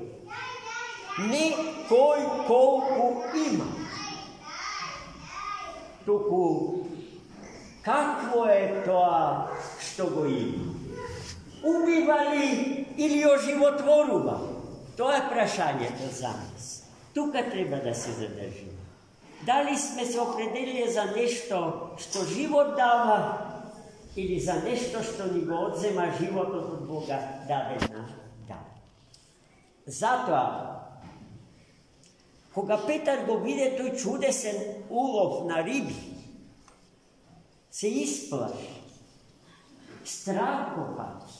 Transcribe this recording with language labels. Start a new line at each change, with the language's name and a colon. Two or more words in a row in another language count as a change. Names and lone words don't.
Macedonian: Не кој колку има, туку какво е тоа што го има. Убива ли или оживотворува? Тоа е прашањето за нас. Тука треба да се задржиме. Дали сме се определили за нешто што живот дава или за нешто што ни го одзема живот од Бога даде на дан. Зато, кога Петар го виде тој чудесен улов на риби, се исплаши, страх го пати.